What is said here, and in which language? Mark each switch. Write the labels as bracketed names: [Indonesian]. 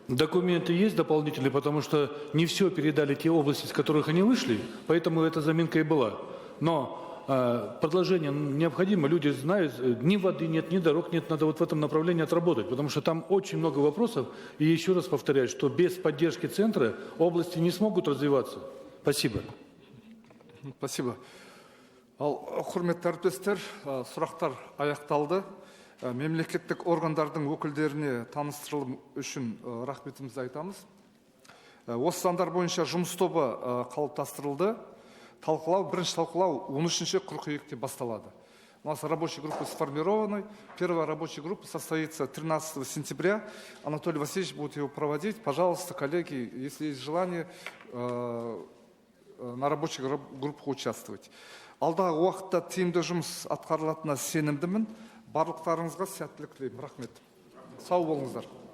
[Russian] Документы есть дополнительные, потому что не все передали те области, с которых они вышли, поэтому эта заминка и была. Но продолжение необходимо, люди знают, ни воды нет, ни дорог нет, надо вот в этом направлении отработать, потому что там очень много вопросов, и еще раз повторяю, что без поддержки центра области не смогут развиваться. Спасибо. Спасибо. [Kazakh] Құрметті әріптестер, сұрақтар аяқталды. Мемлекеттік органдардың өкілдеріне таныстырылым үшін рахметімізді айтамыз. Осы сандар бойынша жұмыс тобы қалыптастырылды. Бірінші талқылау 13 қыркүйекте басталады. [Russian] У нас рабочая группа сформирована. Первая рабочая группа состоится 13 сентября. Анатолий Васильевич будет его проводить. Пожалуйста, коллеги, если есть желание, на рабочих группах участвовать. [Kazakh] Алдағы уақытта тиімді жұмыс атқарылатынына сенімдімін. Барлықтарыңызға сәттілік тілеймін. Рахмет. Сау болыңыздар.